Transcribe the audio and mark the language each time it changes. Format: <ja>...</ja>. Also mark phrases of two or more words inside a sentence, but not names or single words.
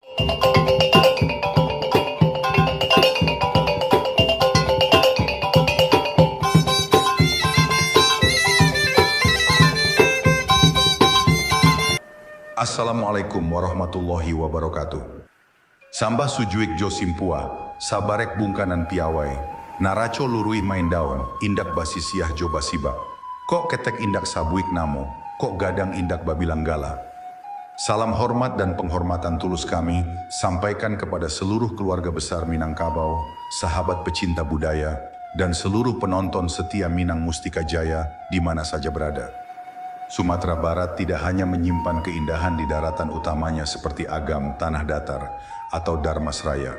<ar>السلام عليكم ورحمة الله وبركاته.</ar> <min>Sambah sujuik jo simpua, sabarek bungkanan piawai, naraco lurui main daun, indak basisiah jo basiba. Kok ketek indak sabuik namo, kok gadang indak babilang gala.</min> <id>Salam hormat dan penghormatan tulus kami sampaikan kepada seluruh keluarga besar Minangkabau, sahabat pecinta budaya, dan seluruh penonton setia Minang Mustika Jaya di mana saja berada. Sumatera Barat tidak hanya menyimpan keindahan di daratan utamanya seperti Agam, Tanah Datar, atau Darmasraya.</id>